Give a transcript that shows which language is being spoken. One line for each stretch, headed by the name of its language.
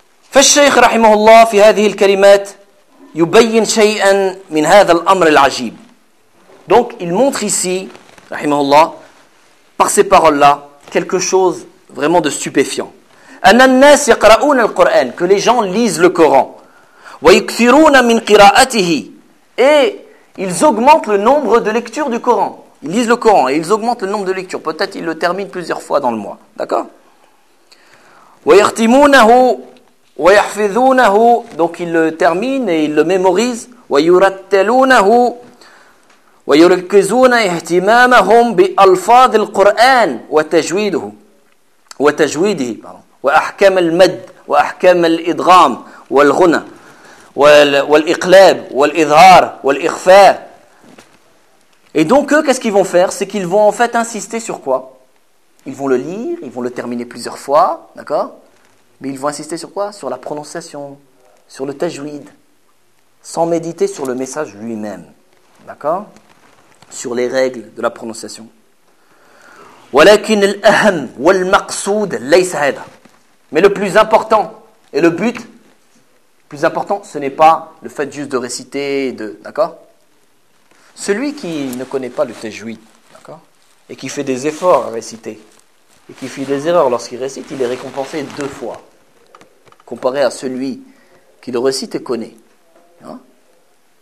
Arabic: فالشيخ رحمه الله في هذه الكلمات يبين شيئا من هذا الأمر العجيب.
French: Donc il montre ici,
Arabic: رحمه الله,
French: par ces paroles-là, quelque chose vraiment de stupéfiant.
Arabic: أن الناس يقرؤون القرآن,
French: que les gens lisent le Coran.
Arabic: ويكثرون من قراءته,
French: et ils augmentent le nombre de lectures du Coran. Ils lisent le Coran et ils augmentent le nombre de lectures. Peut-être ils le terminent plusieurs fois dans le mois. D'accord.
Arabic: ويختمونه ويحفظونه,
French: donc il le termine et il le mémorise.
Arabic: ويرتلونه ويركزون اهتمامهم بألفاظ القرآن وتجويده وتجويده وأحكام المد وأحكام الإدغام والغنى والإقلاب والإظهار والإخفاء.
French: Et donc eux, qu'est-ce qu'ils vont faire? C'est qu'ils vont en fait insister sur quoi? Ils vont le lire, ils vont le terminer plusieurs fois, d'accord? Mais ils vont insister sur quoi? Sur la prononciation, sur le tajwid, sans méditer sur le message lui-même. D'accord? Sur les règles de la prononciation.
Arabic: ولكن الأهم والمقصود ليس هذا.
French: Mais le plus important et le but plus important, ce n'est pas le fait juste de réciter, de, d'accord ? Celui qui ne connaît pas le tajwid, d'accord ? Et qui fait des efforts à réciter, et qui fait des erreurs lorsqu'il récite, il est récompensé deux fois, comparé à celui qui le récite et connaît. Hein ?